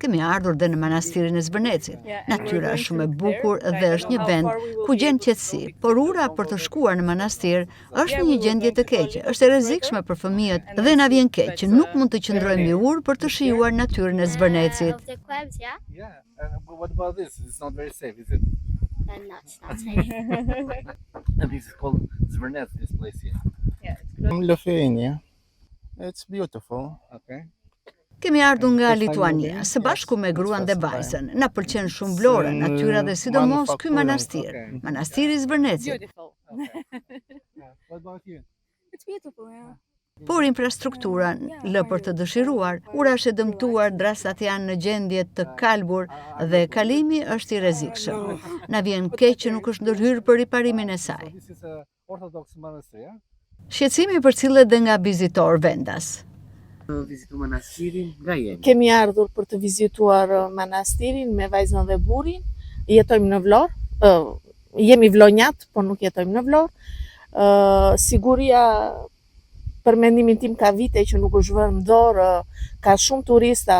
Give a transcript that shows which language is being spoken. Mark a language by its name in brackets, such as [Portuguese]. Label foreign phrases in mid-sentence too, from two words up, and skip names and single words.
[Albanian] Kemi ardhur dhe në manastirin e Zvërnecit. Natyra është shumë e bukur dhe është një vend ku gjen qetësi, por ura për të shkuar në manastir është në një gjendje të keqe. Është e rrezikshme për fëmijët dhe na vjen keq që nuk mund të qëndrojmë mbi urë për të shijuar natyrën e Zvërnecit. [English] No, it's not safe. And this is called Zvernets, this place here. Lithuania. It's beautiful. Okay. [Albanian] Kemi ardhur nga Lituania, së bashku me gruan dhe vajzën. Na pëlqen shumë Vlora, natyra dhe sidomos ky manastir, manastiri i Zvernecit. [English] Beautiful. What about you? It's beautiful, yeah. [Albanian] Por infrastruktura lë për të dëshiruar, ura është e dëmtuar, drastat janë në gjendje të kalbur dhe kalimi është i rrezikshëm. Na vjen keq që nuk është ndërhyrë për riparimin e saj. [English] This is a Orthodox monastery, yeah? [Albanian] Shqetësimi përcillet dhe nga vizitor vendas. Vizitu manastirin, nga jemi? Kemi ardhur për të vizituar manastirin me vajzën dhe burrin. Jetojmë në Vlorë, jemi vlonjat, por nuk jetojmë në Vlorë. Siguria, për mendimin tim, ka vite që nuk është vënë në dorë, ka shumë turista.